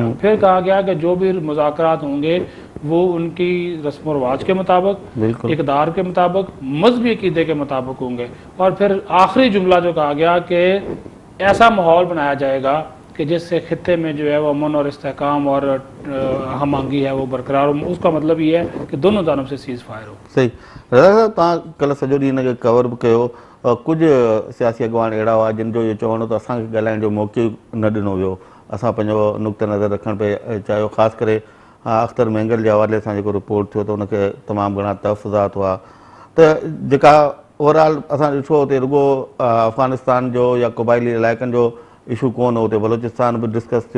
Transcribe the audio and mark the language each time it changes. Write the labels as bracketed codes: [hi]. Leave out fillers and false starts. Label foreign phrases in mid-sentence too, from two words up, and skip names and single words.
[ur] پھر کہا گیا کہ جو بھی مذاکرات ہوں گے وہ ان کی رسم و رواج کے مطابق، اقدار کے مطابق، مذہبی عقیدے کے مطابق ہوں گے. اور پھر آخری جملہ جو کہا گیا کہ ایسا ماحول بنایا جائے گا کہ جس سے خطے میں جو ہے وہ امن اور استحکام اور ہم آہنگی ہے وہ برقرار ہو. اس کا مطلب یہ ہے کہ دونوں جانب سے سیز فائر ہو. [sd] صحیح. رضا صاحب تव्हां कल्ह सॼो ॾींहुं हिन खे कवर बि कयो. कुझु सियासी अॻवान अहिड़ा हुआ जिन जो इहो चवणो त असांखे ॻाल्हाइण जो मौक़ो न ॾिनो वियो. असां पंहिंजो नुक़्ते नज़र रखण पिए चाहियो. ख़ासि करे अख़्तर मेंगल जे हवाले सां जेको रिपोर्ट थियो त उनखे तमामु घणा तहफ़ुज़ात हुआ. त जेका ओवरऑल असां ॾिठो हुते रुॻो अफ़गानिस्तान जो या क़बाइली इलाइक़नि जो इशू कोन हो, हुते बलोचिस्तान बि डिस्कस थियो.